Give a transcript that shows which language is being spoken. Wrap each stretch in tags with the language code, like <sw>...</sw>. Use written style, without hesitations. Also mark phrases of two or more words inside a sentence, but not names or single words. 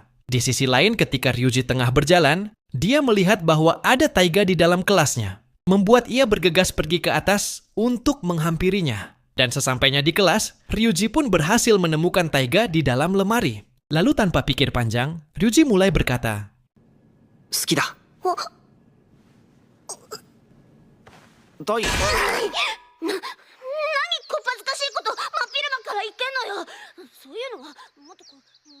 <id>Di sisi lain ketika Ryuji tengah berjalan, dia melihat bahwa ada Taiga di dalam kelasnya, membuat ia bergegas pergi ke atas untuk menghampirinya. Dan sesampainya di kelas, Ryuji pun berhasil menemukan Taiga di dalam lemari. Lalu tanpa pikir panjang, Ryuji mulai berkata,</id> <ja>好きだ。タイ。何こっぱずかしいこと真っ昼間から言ってんのよ。そういうのはもっとこう</ja>